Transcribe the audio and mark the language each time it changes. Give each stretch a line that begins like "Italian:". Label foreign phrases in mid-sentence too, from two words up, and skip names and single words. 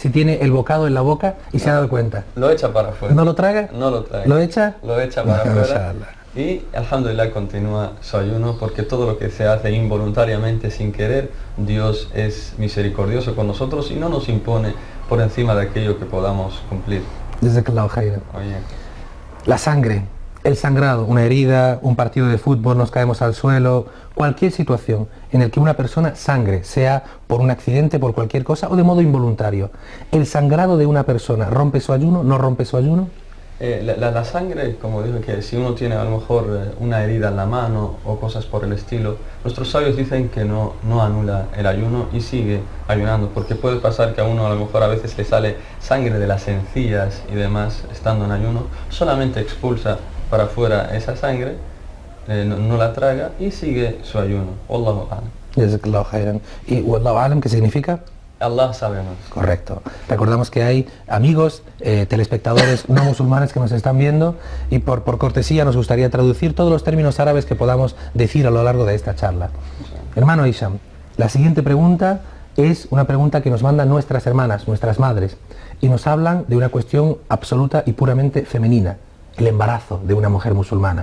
Spanish: Si tiene el bocado en la boca y se ha dado cuenta. Lo echa para afuera. ¿No lo traga? No lo traga. ¿Lo echa? Lo echa para afuera. Y alhamdulillah continúa su ayuno, porque todo lo que se hace involuntariamente, sin querer, Dios es misericordioso con nosotros y no nos impone por encima de aquello que podamos cumplir.
Arabic: جزاك الله خيرا.
Spanish: Oye, La sangre, el sangrado, una herida, un partido de fútbol, nos caemos al suelo, cualquier situación en el que una persona sangre, sea por un accidente, por cualquier cosa o de modo involuntario. ¿El sangrado de una persona rompe su ayuno, no rompe su ayuno? La sangre, como digo, que si uno tiene a lo mejor una herida en la mano o cosas por el estilo, nuestros sabios dicen que no anula el ayuno y sigue ayunando, porque puede pasar que a uno a lo mejor a veces le sale sangre de las encías y demás estando en ayuno, solamente expulsa para afuera esa sangre, no la traga y sigue su ayuno.
Arabic: والله أعلم. جزاك الله خيرا. ¿Y والله أعلم
Spanish: qué significa? Allah sabe más. Correcto. Recordamos que hay amigos, telespectadores no musulmanes que nos están viendo y por cortesía nos gustaría traducir todos los términos árabes que podamos decir a lo largo de esta charla. Hermano Hisham, la siguiente pregunta es una pregunta que nos mandan nuestras hermanas, nuestras madres, y nos hablan de una cuestión absoluta y puramente femenina, el embarazo de una mujer musulmana.